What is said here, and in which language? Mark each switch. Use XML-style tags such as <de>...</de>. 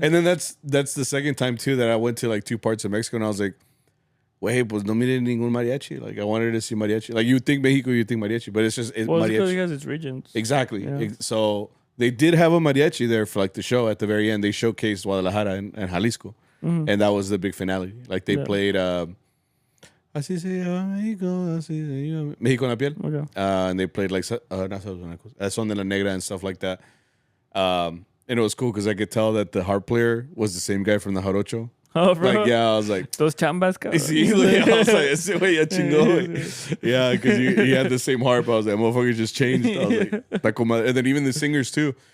<en>And then that's the second time too that I went to like two parts of Mexico, and I was like, wait,</en> <es>pues no mire ningún mariachi.</es> <en>Like I wanted to see mariachi. Like you think Mexico, you think mariachi, but it's just mariachi. It's because it has its regions. Exactly. Yeah. So they did have a mariachi there for like the show at the very end. They showcased Guadalajara and Jalisco, and that was the big finale. Like they played.</en> <es>Así se llama México, así se llama México en la piel.</es> <en>Okay. And they played like Son de la Negra and stuff like that. And it was cool because I could tell that the harp player was the same guy from the Jarocho. Oh, bro. Like, yeah, I was like...</en> <es>Those chambas, cabrón. Sí,</es> <en>I was like,</en> <es>ese güey ya chingó, güey.</es> <en>Yeah, because he had the same harp. I was like, motherfucker just changed. I was like, and then even the singers too.</en>